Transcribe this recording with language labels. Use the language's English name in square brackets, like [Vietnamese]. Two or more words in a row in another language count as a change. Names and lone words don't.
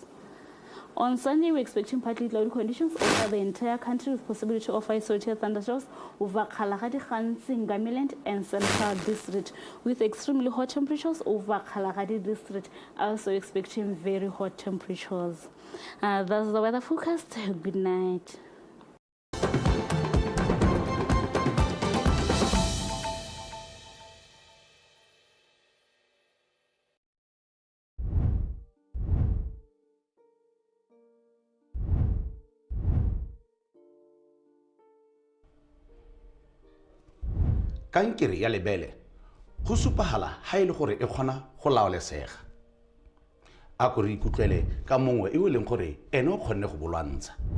[English] On Sunday, we're expecting partly cloudy conditions over the entire country with possibility of isolated thunderstorms over Kalahari, Khansi, Ngamiland, and Central District, with extremely hot temperatures over Kalahari District. Also expecting very hot temperatures. That's the weather forecast. Good night. [Tswana] Kankere ya lebele go supahala ha ile gore e kgona go laolesega a go re ikutlwele ka mongwe e leng gore ene o kgonne go bolwantsha